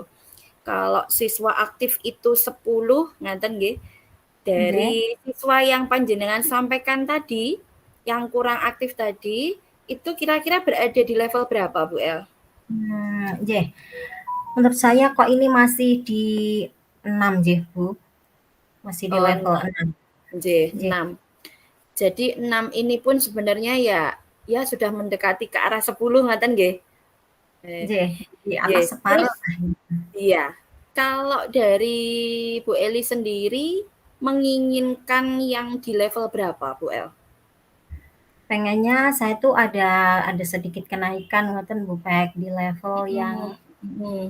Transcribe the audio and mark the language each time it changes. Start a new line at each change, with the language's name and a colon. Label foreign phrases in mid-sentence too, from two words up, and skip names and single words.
Indonesian: Kalau siswa aktif itu 10
Javanese: ngaten nggih, Nggih.
Indonesian: dari siswa yang panjenengan sampaikan tadi, yang kurang aktif tadi, itu kira-kira berada di level berapa, Bu El? Nggih. Menurut saya kok ini masih di 6 nggih, Bu. Masih di Oh, level 6. 6.
Javanese: Nggih, Nggih.
Indonesian: 6. Jadi 6 ini pun sebenarnya ya sudah mendekati ke arah 10
Javanese: ngaten nggih.
Indonesian: Nggih, di
Javanese: Nggih.
Indonesian: atas Terus separuh. iya, kalau dari Bu Eli sendiri menginginkan yang di level berapa, Bu El? Pengennya saya tuh ada sedikit kenaikan ngoten Bu Peg, di level yang Mhm, mhm,